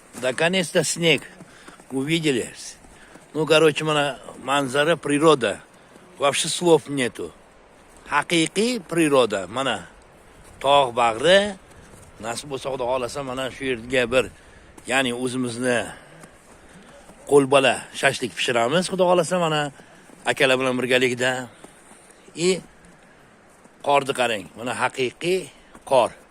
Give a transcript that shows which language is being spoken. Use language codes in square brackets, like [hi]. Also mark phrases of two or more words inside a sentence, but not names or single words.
[ru] Наконец-то снег. Увидели? Ну, короче, [uz] mana manzara, [ru] природа. Вообще слов нету. [uz] Haqiqiy природа. Mana tog' bag'ri, nasib bo'lsa Xudo xolasa mana shu yerga bir, ya'ni o'zimizni qo'lbola shashlik pishiramiz. Xudo xolasa mana akalar bilan birgalikda. Qorni qarang. Mana haqiqiy qor.